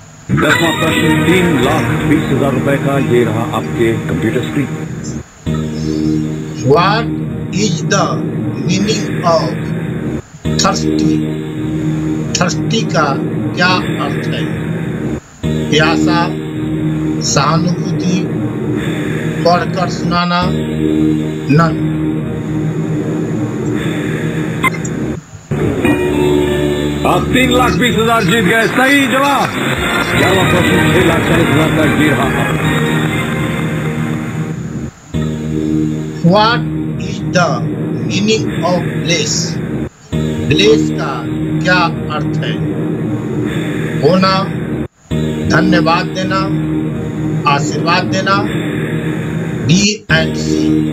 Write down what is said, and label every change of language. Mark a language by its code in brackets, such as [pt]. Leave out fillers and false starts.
[hi] 10वां प्रश्न, 3,20,000 रुपए का ये रहा आपके computer screen. [en] What is the meaning of thirsty? [hi] thirsty का क्या अर्थ है? प्यासा, सहानुभूति, पढ़कर सुनाना, नन। आप 3,20,000 जीत गए। सही जवाब। 11वां प्रश्न, 6,40,000 का ये रहा। [en] What is the meaning of bless? [hi] bless का क्या अर्थ है? होना, धन्यवाद देना, आशीर्वाद देना, बी एंड सी।